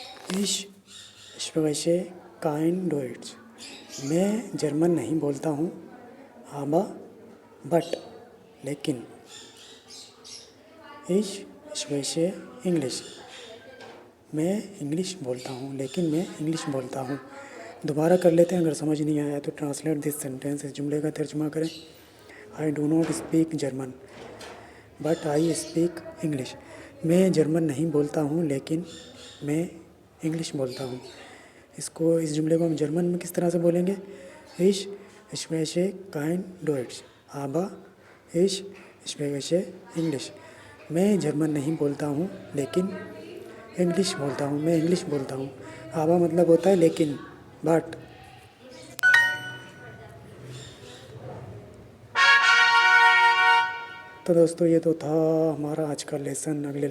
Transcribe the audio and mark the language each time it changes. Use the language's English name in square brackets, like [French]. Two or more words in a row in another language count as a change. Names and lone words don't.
[German] Ich spreche kein Deutsch. [Urdu] میں جرمن نہیں بولتا ہوں، aber بٹ لیکن. [German] Ich spreche English. [Urdu] میں انگلش بولتا ہوں، لیکن میں انگلش بولتا ہوں. دوبارہ کر لیتے ہیں. اگر سمجھ نہیں آیا تو [English] translate this sentence, [Urdu] اس جملے کا ترجمہ کریں. [English] I do not speak German but I speak English. [Urdu] میں جرمن نہیں بولتا ہوں، لیکن میں انگلش بولتا ہوں. اس جملے کو ہم جرمن میں کس طرح سے بولیں گے? [German] Ich spreche kein Deutsch, aber ich spreche English. [Urdu] میں جرمن نہیں بولتا ہوں، لیکن انگلش بولتا ہوں. میں انگلش بولتا ہوں. آبا مطلب ہوتا ہے لیکن، بٹ۔ تو دوستو یہ تو تھا ہمارا آج کا لیسن.